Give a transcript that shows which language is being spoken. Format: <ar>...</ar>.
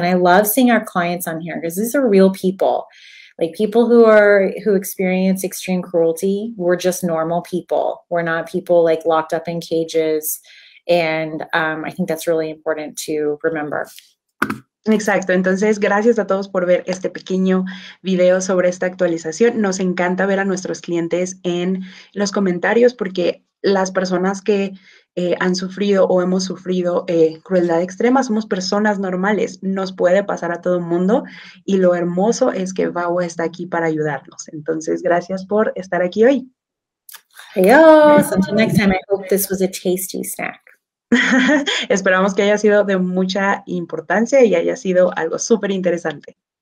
<en>And I love seeing our clients on here because these are real people. Like people who experience extreme cruelty. We're just normal people. We're not people like locked up in cages. And I think that's really important to remember.</en> <es>Exacto, entonces gracias a todos por ver este pequeño video sobre esta actualización. Nos encanta ver a nuestros clientes en los comentarios porque las personas que han sufrido o hemos sufrido crueldad extrema somos personas normales, nos puede pasar a todo el mundo y lo hermoso es que VAWA está aquí para ayudarnos. Entonces gracias por estar aquí hoy.</es> <en>Adiós, until next time, I hope this was a tasty snack.</en> <es>Esperamos que haya sido de mucha importancia y haya sido algo súper interesante.</es>